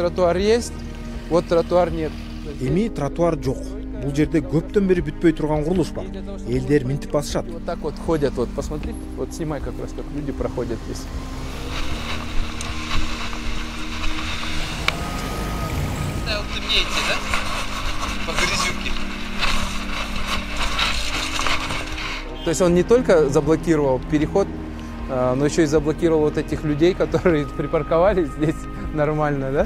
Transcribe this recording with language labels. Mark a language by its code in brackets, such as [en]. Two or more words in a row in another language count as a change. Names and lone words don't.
[ru] Тротуар есть, вот тротуар нет. [ky] Эми тротуар жок. Бул жерде көптөн бери бүтпөй турган курулуш бар. Элдер минтип басышат. [ru] Вот так вот ходят, вот посмотри, вот снимай как раз, как люди проходят здесь. Да, вот темнеете, да? По грязюке. То есть он не только заблокировал переход, но еще и заблокировал вот этих людей, которые припарковались здесь нормально, да?